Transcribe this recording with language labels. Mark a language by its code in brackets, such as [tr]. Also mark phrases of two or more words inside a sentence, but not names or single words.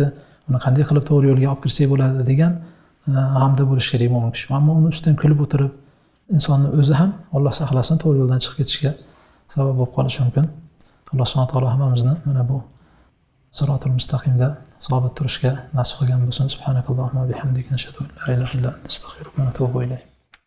[uz] Uni qanday qilib to'g'ri yo'lga olib kirsak bo'ladi degan g'amda bo'lish kerak mo'min kishi. Ammo uni ustidan kulib o'tirib, insonni o'zi ham Alloh saqlasin to'g'ri yo'ldan chiqib ketishga sabab bo'lib qolishi mumkin. Alloh [ar] سبحانه وتعالى [uz] hammamizni mana bu sirotul mustaqimda sobit turishga nasib qilgan bo'lsin. [ar] سبحانك اللهم وبحمدك نشهد أن لا إله إلا أنت أستغفرك وأتوب إليك.